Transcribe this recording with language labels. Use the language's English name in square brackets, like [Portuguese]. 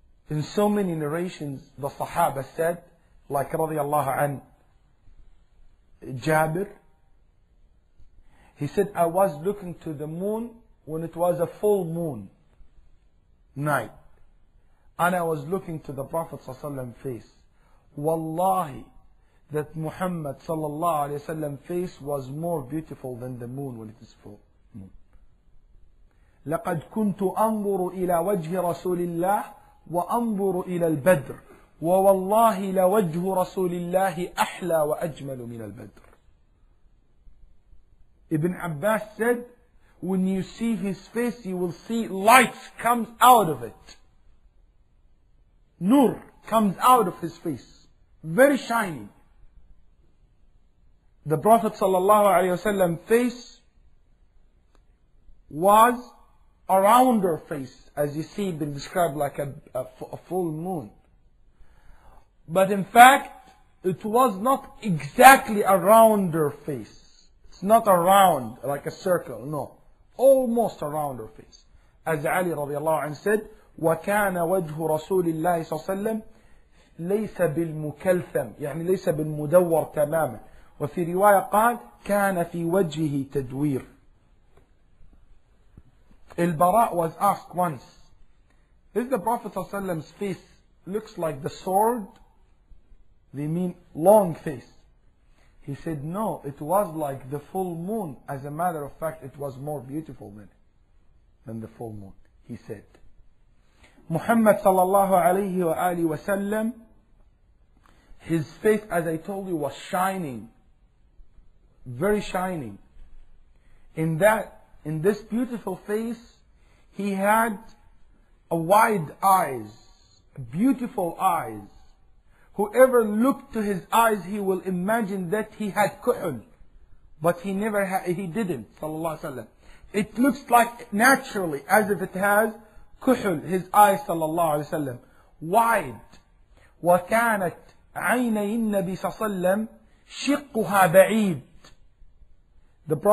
[English] In so many narrations, the Sahaba said, like radiyallahu an Jabir, he said, I was looking to the moon when it was a full moon night, and I was looking to the Prophet sallallahu alaihi wasallam face. Wallahi, that Muhammad sallallahu alaihi wasallam face was more beautiful than the moon when it is full moon. [Arabic] لقد كنت أنظر إلى وجه رسول الله وأنظر إلى البدر ووالله لوجه رسول الله أحلى وأجمل من البدر. [English] Ibn Abbas said, when you see his face, you will see light comes out of it. Nur comes out of his face, very shiny. The Prophet ﷺ face was a rounder face, as you see been described like a full moon. But in fact, it was not exactly a rounder face. It's not a round, like a circle, no. Almost a rounder face. As Ali radiallahu anhu said, [Arabic] وَكَانَ وَجْهُ رَسُولِ اللَّهِ صلى الله عليه وسلم ليس بالمكلثم، يعني ليس بالمدور تماما. وفي رواية قال كان في وجهه تدوير. [English] Al-Barrak was asked once, is the Prophet ﷺ's face looks like the sword? They mean long face. He said, no, it was like the full moon. As a matter of fact, it was more beautiful than the full moon, he said. Muhammad sallallahu alayhi wa alihi wa sallam, his face, as I told you, was shining. Very shining. In this beautiful face, he had a wide eyes, beautiful eyes. Whoever looked to his eyes, he will imagine that he had kuhul, but he didn't. Sallallahu alaihi wasallam. It looks like naturally as if it has kuhul. His eyes, sallallahu alaihi wasallam, wide. [Arabic] وكانت عيني النبي صلى الله عليه وسلم شقها بعيد. [English] The Prophet